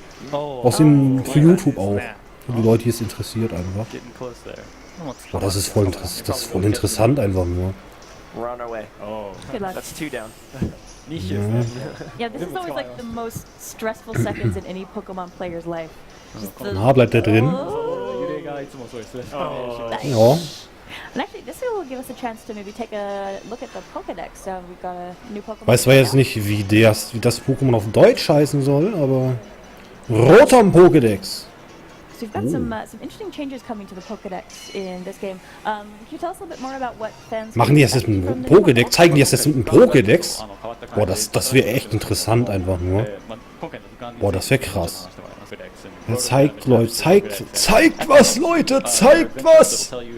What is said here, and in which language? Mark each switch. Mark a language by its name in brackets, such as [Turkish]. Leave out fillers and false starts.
[German] Außerdem für YouTube auch. Für die Leute, die es interessiert einfach. [English] Getting close there. [German] Boah, das ist voll interessant einfach nur. [English] We're on our way. Good luck. That's 2 down. Niche. Yeah, this is always like the most stressful seconds in any Pokemon player's life. Just the- [German] Na, bleibt der drin? Oh. [Japanese] 揺れがいつもそうですね。 [English] Nice. [German] Ja. [English] And actually, this will give us a chance to maybe take a look at the Pokedex. We've got a new Pokemon. [German] Weiß zwar jetzt nicht, wie das Pokémon auf Deutsch heißen soll, aber... [English] Rotom Pokédex. So we've got some interesting changes coming to the Pokedex in this game. Can you tell us a little bit more about what fans... [German] Machen die das jetzt mit einem Pokédex? Zeigen die das jetzt mit einem Pokédex? Boah, das wäre echt interessant einfach nur. Boah, das wäre krass. Ja, zeigt, Leute, zeigt was, Leute, zeigt was!